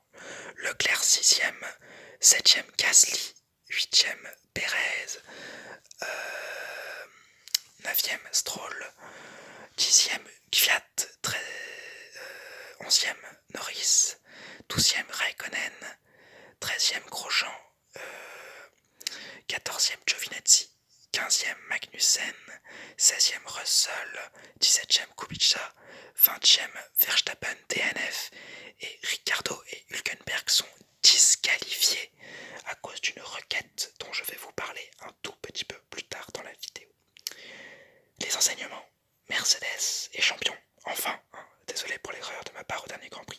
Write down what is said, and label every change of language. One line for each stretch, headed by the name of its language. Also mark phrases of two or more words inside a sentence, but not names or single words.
French: Leclerc sixième, septième Gasly, huitième Perez, neuvième Stroll, dixième Kvyat, onzième Norris, douzième Raikkonen, treizième Grosjean, quatorzième Giovinazzi, 15e Magnussen, 16e Russell, 17e Kubica, 20e Verstappen DNF et Ricciardo et Hülkenberg sont disqualifiés à cause d'une requête dont je vais vous parler un tout petit peu plus tard dans la vidéo. Les enseignements, Mercedes est champion, enfin, désolé pour l'erreur de ma part au dernier Grand Prix.